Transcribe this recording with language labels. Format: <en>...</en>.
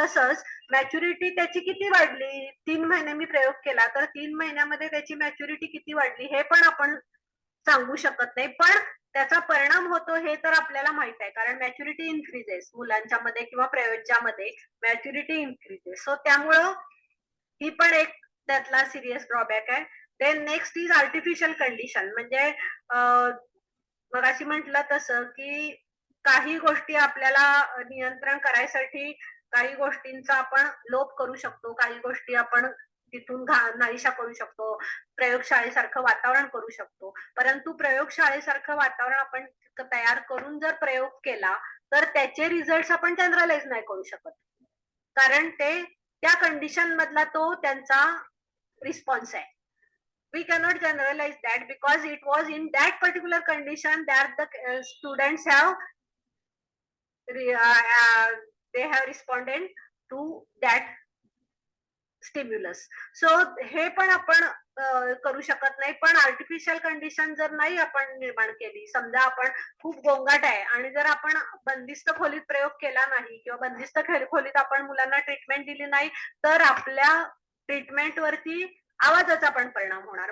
<mr>तसंच मॅच्युरिटी त्याची किती वाढली, 3 महिने मी प्रयोग केला तर 3 महिन्यामध्ये त्याची मॅच्युरिटी किती वाढली हे पण आपण सांगू शकत नाही. पण त्याचा परिणाम होतो हे तर आपल्याला माहित आहे कारण</mr> <en>maturity increases</en> <mr>मुलांच्या मध्ये किंवा प्रयोगामध्ये मॅच्युरिटी इन्क्रीजेस. सो त्यामुळं ही पण एक त्यातला सिरियस ड्रॉबॅक आहे.</mr> <en>Then next is artificial condition.</en> <mr>म्हणजे मगाशी म्हटलं तसं की काही गोष्टी आपल्याला नियंत्रण करायसाठी काही गोष्टींचा आपण लोप करू शकतो, काही गोष्टी आपण तिथून नाहीशा करू शकतो, प्रयोगशाळेसारखं वातावरण करू शकतो. परंतु प्रयोगशाळेसारखं वातावरण आपण तयार करून जर प्रयोग केला तर त्याचे रिझल्ट आपण जनरलाइज नाही करू शकत कारण ते त्या कंडिशन मधला तो त्यांचा रिस्पॉन्स आहे.</mr> <en>We cannot generalize that because it was in that particular condition that the students have they have responded to that stimulus.</en> <mr>So हे पण आपण करू शकत नाही. पण आर्टिफिशियल कंडिशन जर नाही आपण निर्माण केली, समजा आपण खूप गोंगाट आहे आणि जर आपण बंदिस्त खोलीत प्रयोग केला नाही किंवा बंदिस्त खोलीत आपण मुलांना ट्रीटमेंट दिली नाही तर आपल्या ट्रीटमेंट वरती आवाजाचा पण परिणाम होणार.</mr>